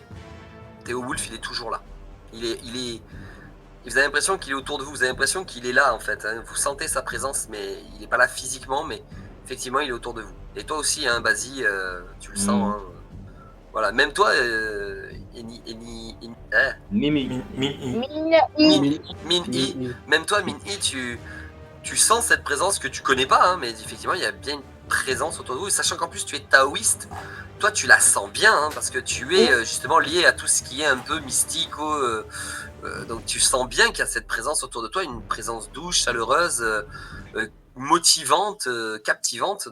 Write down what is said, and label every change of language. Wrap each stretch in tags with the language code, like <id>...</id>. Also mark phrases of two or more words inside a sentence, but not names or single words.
<fr>Théowulf, il est toujours là. Vous avez l'impression qu'il est autour de vous, vous avez l'impression qu'il est là en fait. Hein. Vous sentez sa présence, mais il n'est pas là physiquement, mais effectivement il est autour de vous. Et toi aussi, hein, Basie, tu le sens. Hein. Voilà, même toi, Mimi. Min-I, même toi, Min-I, tu sens cette présence que tu connais pas, hein, mais effectivement il y a bien une présence autour de vous. Et sachant qu'en plus tu es taoïste, toi tu la sens bien, hein, parce que tu es justement lié à tout ce qui est un peu mystique. Donc tu sens bien qu'il y a cette présence autour de toi, une présence douce, chaleureuse, motivante, captivante.</fr>